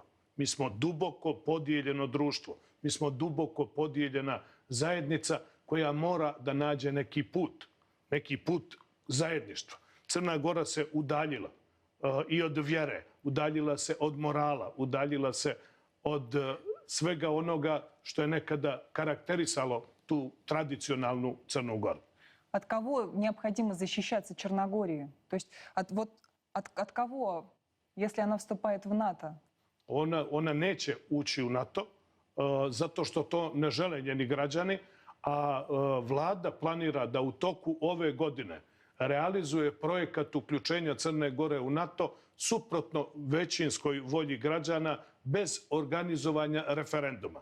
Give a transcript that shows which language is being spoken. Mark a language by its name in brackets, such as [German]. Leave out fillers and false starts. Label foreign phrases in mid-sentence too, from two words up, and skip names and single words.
[Serbian] Mi smo duboko podijeljeno društvo. Mi smo duboko podijeljena zajednica koja mora da nađe neki put zajedništva. Crna Gora se udaljila i od vjere, udaljila se od morala, udaljila se od svega onoga što je nekada karakterisalo tu tradicionalnu Crnu Goru. [Russian] От кого необходимо защищаться Черногории? То есть от кого, если она вступает в НАТО? [Serbian] Ona neće ući u NATO zato što to ne žele njeni građani, a vlada planira da u toku ove godine realizuje projekat uključenja Crne Gore u NATO suprotno većinskoj volji građana bez organizovanja referenduma.